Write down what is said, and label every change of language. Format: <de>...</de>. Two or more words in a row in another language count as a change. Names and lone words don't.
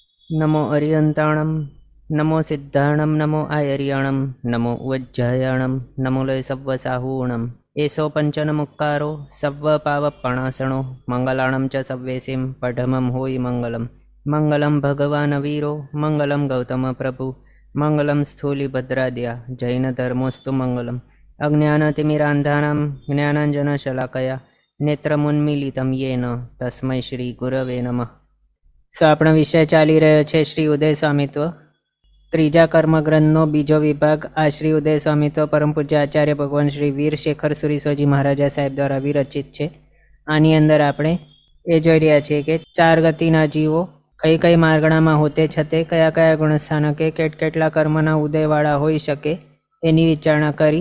<pra>नमो अरियंताणं नमो सिद्धाणं नमो आयर्याणं नमो उज्जयाणं नमो लय सव्वसाहूणम् एषो पंचनमुक्कारो सव्वपावपणासणो मंगलाणं च सव्वेसिं पठमं होयि मंगलम्</pra> <sa>मंगलं भगवान् वीरो मंगलं गौतम प्रभु मंगलं स्थूलिभद्राद्या जैनधर्मोऽस्तु मंगलम् अज्ञानतिमिरान्धानां ज्ञानाञ्जनशलाकया नेत्रमुन्मीलितं येन तस्मै श्रीगुरवे नमः।</sa> <gu>આપણો વિષય ચાલી રહ્યો છે શ્રી ઉદય સ્વામિત્વ, ત્રીજા કર્મગ્રંથનો બીજો વિભાગ. આ શ્રી ઉદય સ્વામિત્વ પરમ પૂજ્ય આચાર્ય ભગવાન શ્રી વીર શેખર સુરીશ્વરજી મહારાજા સાહેબ દ્વારા વિરચિત છે. આની અંદર આપણે એ જોઈ રહ્યા છીએ કે 4 ગતિના જીવો કઈ કઈ માર્ગણામાં હોતે છતે કયા કયા ગુણસ્થાનકે કેટલા કર્મના ઉદયવાળા હોઈ શકે એની વિચારણા કરી.</gu>